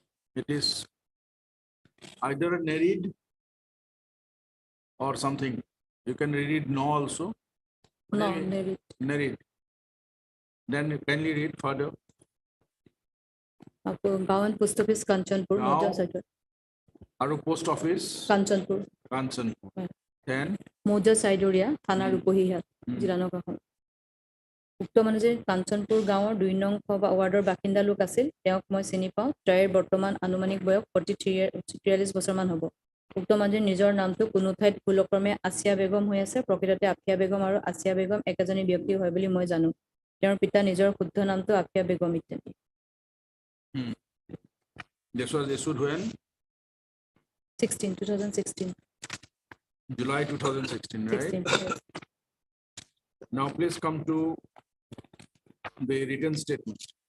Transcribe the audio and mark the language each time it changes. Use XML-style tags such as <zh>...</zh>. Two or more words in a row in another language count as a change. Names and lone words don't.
<en>It is either Nerid or something. You can read it no also. No, Maybe Nerid. Nerid. Then kindly read further.</en> <as>গাঁও</as> <en>and post office</en> <as>কাঞ্চনপুৰ মৌজা</as> <en>Now,</en> <as>চাইডৰ</as> <en>Aru post office,</en> <as>কাঞ্চনপুৰ</as> <en>Kanchanpur. Right. Then,</en> <as>মৌজা চাইডৰীয়া থানা ৰূপহীহাট জিলা নগাঁওখন উক্ত মানুহ যে কাঞ্চনপুৰ গাঁৱৰ 2 নং ৱাৰ্ডৰ বাসিন্দা লোক আছিল তেওঁক মই চিনি পাওঁ তাইৰ বৰ্তমান আনুমানিক বয়স 43 বছৰমান হ'ব উক্ত মানুহৰ নিজৰ নামটো কোনো ঠাইত ভুলক্ৰমে আসিয়া বেগম হৈ আছে প্ৰকৃততে আফিয়া বেগম আৰু আসিয়া বেগম একেজনী ব্যক্তি হয় বুলি মই জানো তেওঁৰ পিতা নিজৰ শুদ্ধ নামটো আফিয়া বেগম ইত্যাদি</as> <en>this was issued when? 2016 July 2016, right? 16 yes. Now, please come to the written statement.</en>